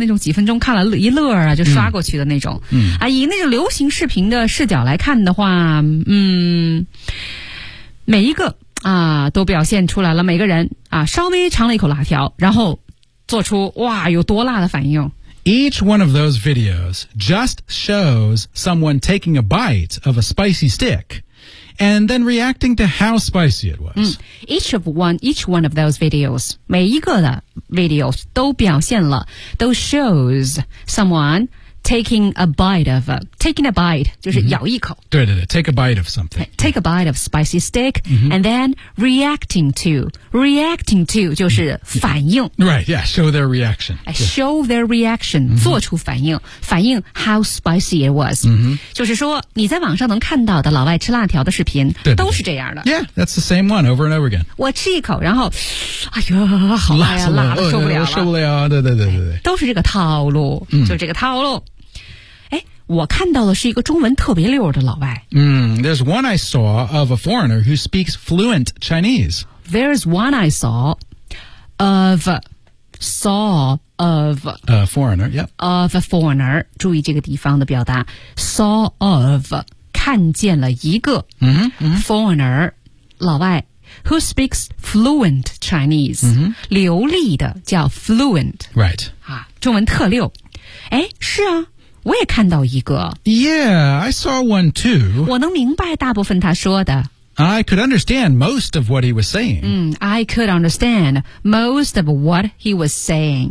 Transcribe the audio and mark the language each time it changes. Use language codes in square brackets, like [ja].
[zh] 那种几分钟看了一乐啊就刷过去的那种。嗯啊以那种流行视频的视角来看的话，每一个啊都表现出来了，每个人啊稍微尝了一口辣条，然后做出哇有多辣的反应。 [en] Each one of those videos just shows someone taking a bite of a spicy stick and then reacting to how spicy it was.、 Each one of those videos, [zh] 每一个的 [en] videos [zh] 都表现了，都 [en] shows someone. Taking a bite of, taking a bite, [zh] 就是咬一口。 [en] 对对对 take a bite of something. Take a bite of spicy stick,、and then reacting to [zh] 就是反应。 [en] Right, yeah, show their reaction.、 show their reaction,、 [zh] 做出反应。反应 [en] how spicy it was.、 [zh] 就是说你在网上能看到的老外吃辣条的视频对对对都是这样的。 [en] Yeah, that's the same one over and over again. [zh] 我吃一口然后哎呦好辣呀辣的受不了了。受不了对对对对对。都是这个套路、就这个套路。我看到的是一个中文特别溜的老外。 [en] There's one I saw of a foreigner who speaks fluent Chinese. There's one I saw of a foreigner, yep. Of a foreigner, [zh] 注意这个地方的表达。 [en] Saw of, [zh] 看见了一个 [en] foreigner, 老外 who speaks fluent Chinese,、 [zh] 流利的叫 [en] fluent. Right. [zh] 啊中文特溜。诶是啊。我也看到一个。 [en] Yeah, I saw one too. [zh] 我能明白大部分他说的。 [en] I could understand most of what he was saying. I could understand most of what he was saying.、